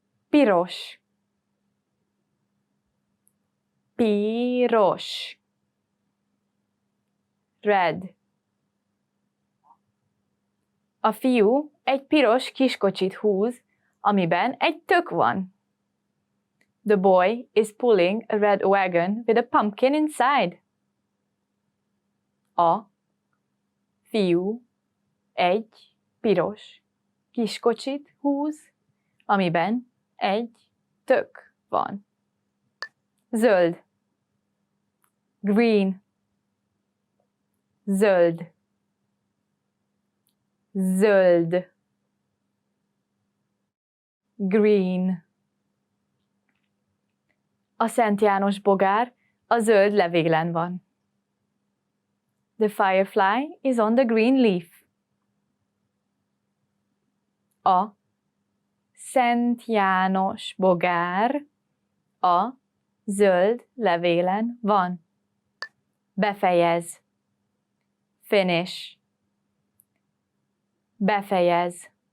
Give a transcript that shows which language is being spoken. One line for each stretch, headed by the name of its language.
Hungarian: Piros. Piros.
English: Red.
Hungarian: A fiú egy piros kiskocsit húz, amiben egy tök van.
English: The boy is pulling a red wagon with a pumpkin inside.
Hungarian: A fiú egy piros kiskocsit húz, amiben egy tök van. Zöld.
English: Green.
Hungarian: Zöld. Zöld.
English: Green.
Hungarian: A Szent János bogár a zöld levélen van.
English: The firefly is on the green leaf.
Hungarian: A Szent János bogár a zöld levélen van. Befejez.
English: Finish.
Hungarian: Befejez.